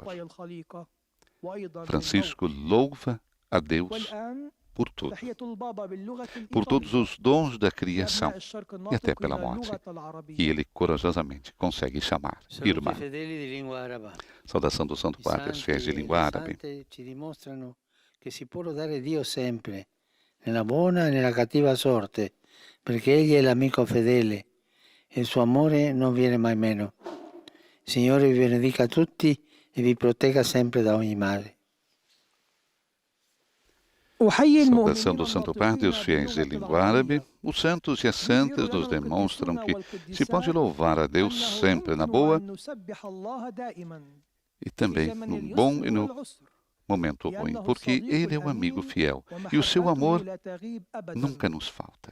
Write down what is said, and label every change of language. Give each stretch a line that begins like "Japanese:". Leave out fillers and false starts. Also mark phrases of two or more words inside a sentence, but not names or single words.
Portuguese: Francisco louva a Deus por tudo, por todos os dons da criação e até pela morte, que ele corajosamente consegue chamar irmã. Saudação do Santo Padre aos fiéis de língua árabe.
Italian: Ci dimostrano che si può lodare Dio sempre, nella buona e nella cattiva sorte, perché Egli è l'amico fedele e il suo amore non viene mai meno. Il Signore vi benedica tutti e vi protegga sempre da ogni male.
Portuguese: Saudação do Santo Padre aos fiéis de língua árabe. Os santos e as santas nos demonstram que se pode louvar a Deus sempre na boa e também no bom e no momento ruim, porque Ele é um amigo fiel e o seu amor nunca nos falta.